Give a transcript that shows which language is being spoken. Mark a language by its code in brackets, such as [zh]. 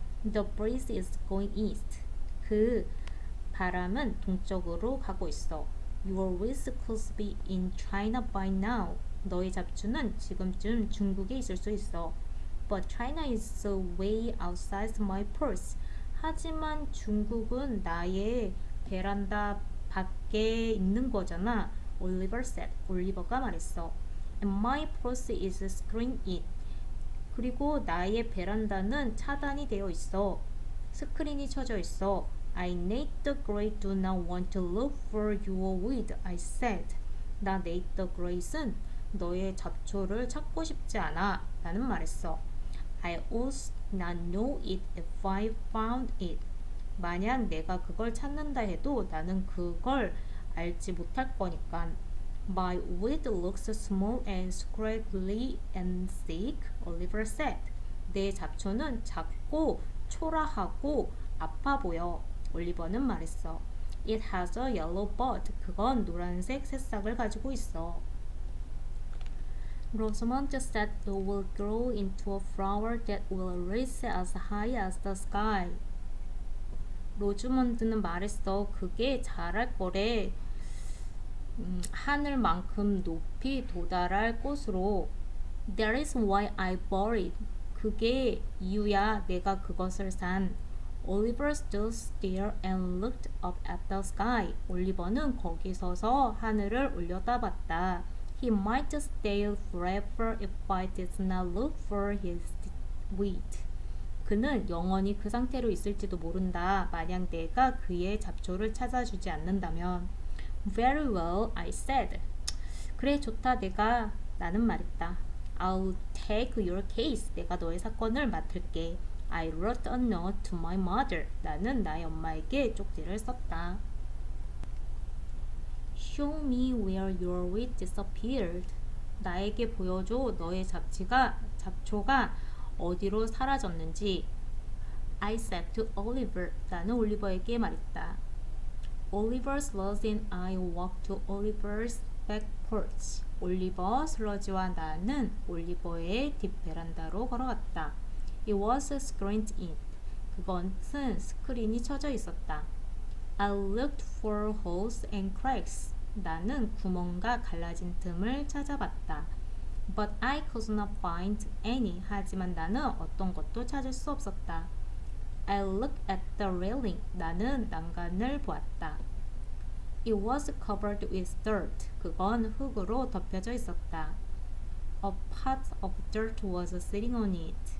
[en] The breeze is going east. [ko] 그 바람은 동쪽으로 가고 있어. [en] Your weeds could be in China by now. [ko] 너의 잡초는 지금쯤 중국에 있을 수 있어. [en] But China is way outside my porch. [ko] 하지만 중국은 나의 베란다 밖에 있는 거잖아. [en] Oliver said. [ko] 올리버가 말했어. [en] And my porch is screened in. [ko] 그리고 나의 베란다는 차단이 되어 있어. 스크린이 쳐져 있어. [en] I Nate the Great do not want to look for your weed, I said. [ko] 나 Nate the Great은 너의 잡초를 찾고 싶지 않아. 나는 말했어. [en] I would not know it if I found it. [ko] 만약 내가 그걸 찾는다 해도 나는 그걸 알지 못할 거니까. [en] My weed looks small and scraggly and thick, Oliver said. [ko] 내 잡초는 작고 초라하고 아파 보여. 올리버는 말했어. [en] It has a yellow bud. [ko] 그건 노란색 새싹을 가지고 있어. [en] Rosamund said it will grow into a flower that will reach as high as the sky. [ko] 로즈먼드는 말했어. 그게 자랄 거래. 하늘만큼 높이 도달할 꽃으로. [en] That is why I bought it. [ko] 그게 이유야. 내가 그것을 산. [en] Oliver stood still and looked up at the sky. [ko] 올리버는 거기 서서 하늘을 올려다봤다. [en] He might stay forever if I did not look for his wheat. [ko] 그는 영원히 그 상태로 있을지도 모른다. 만약 내가 그의 잡초를 찾아주지 않는다면. [en] Very well, I said. [ko] 그래, 좋다. 나는 말했다. [en] I'll take your case. [ko] 내가 너의 사건을 맡을게. [en] I wrote a note to my mother. [ko] 나는 나의 엄마에게 쪽지를 썼다. [en] Show me where your wheat disappeared. [ko] 나에게 보여줘 너의 잡초가 어디로 사라졌는지. [en] I said to Oliver. [ko] 나는 올리버에게 말했다. [en] Oliver, Sludge and I walked to Oliver's back porch. [ko] 올리버, 슬러지와 나는 올리버의 뒷베란다로 걸어갔다. [en] It was screened in. [ko] 그것은 스크린이 쳐져 있었다. [en] I looked for holes and cracks. [ko] 나는 구멍과 갈라진 틈을 찾아봤다. [en] But I could not find any. [ko] 하지만 나는 어떤 것도 찾을 수 없었다. [en] I looked at the railing. [ko] 나는 난간을 보았다. [en] It was covered with dirt. [ko] 그건 흙으로 덮여져 있었다. [en] A pot of dirt was sitting on it.